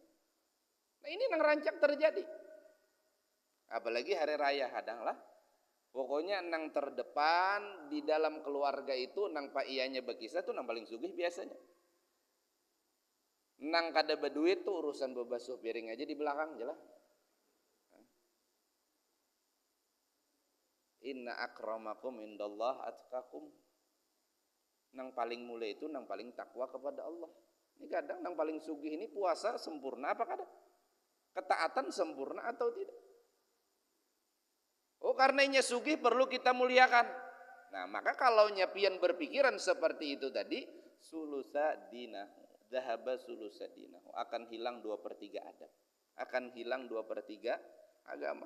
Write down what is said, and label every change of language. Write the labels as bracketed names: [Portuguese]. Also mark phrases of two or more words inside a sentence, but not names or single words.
[Banjar] Nah ini nang rancak terjadi. Apalagi hari raya hadang lah. Pokoknya nang terdepan di dalam keluarga itu nang pak iyanya berkisah tuh nang paling sugih biasanya. Nang kada berduit tuh urusan bebasuh piring aja di belakang jelas. [Arabic] إن أكرمكم عند الله أتقاكم. [Banjar] Nang paling mulia itu nang paling takwa kepada Allah. Ini kadang nang paling sugih ini puasa sempurna apa kada? Ketaatan sempurna atau tidak? Oh karenanya sugih perlu kita muliakan. Nah maka kalau nyapian berpikiran seperti itu tadi, [Arabic] ثلثا دينه، ذهب ثلثا دينه, [Banjar] akan hilang 2/3 adab, akan hilang 2/3 agama.